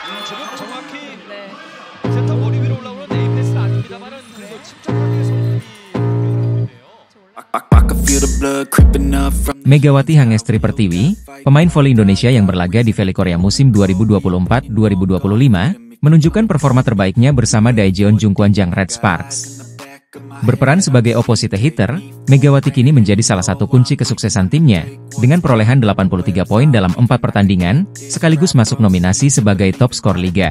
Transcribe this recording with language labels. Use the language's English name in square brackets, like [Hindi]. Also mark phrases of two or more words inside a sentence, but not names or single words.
[Korean] 지금 정확히 네. 센터 머리 위로 올라오는 A 패스는 아닙니다만은 그래도 침착하게 선수들이 공격을 하고 있네요. [Indonesian] Megawati Hangestri Pertiwi, pemain voli Indonesia yang berlaga di Voli Korea musim 2024-2025, menunjukkan performa terbaiknya bersama Daejeon Jungkwanjang Red Sparks. Berperan sebagai [English] opposite hitter, [Indonesian] Megawati kini menjadi salah satu kunci kesuksesan timnya, dengan perolehan 83 poin dalam 4 pertandingan, sekaligus masuk nominasi sebagai top skor liga.